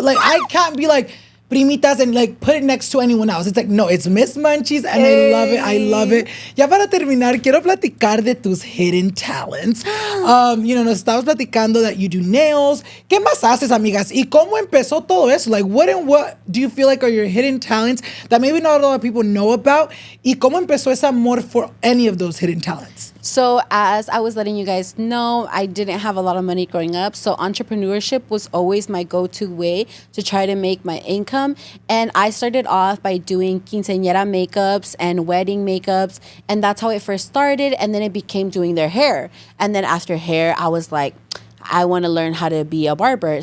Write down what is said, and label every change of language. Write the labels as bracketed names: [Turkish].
[English] Like, I can't be like primitas and like put it next to anyone else. It's like, no, it's Miss Munchies, and I love it. I love it. [Spanish] Ya para terminar, quiero platicar de tus [English] hidden talents. You know, [Spanish] nos estabas platicando [English] that you do nails. [Spanish] ¿Qué más haces, amigas? ¿Y cómo empezó todo eso? [English] Like, what do you feel like are your hidden talents that maybe not a lot of people know about? [Spanish] ¿Y cómo empezó ese amor [English] for any of those hidden talents? So as I was letting you guys know, I didn't have a lot of money growing up. So entrepreneurship was always my go-to way to try to make my income. And I started off by doing quinceañera makeups and wedding makeups. And that's how it first started. And then it became doing their hair. And then after hair, I was like, I want to learn how to be a barber.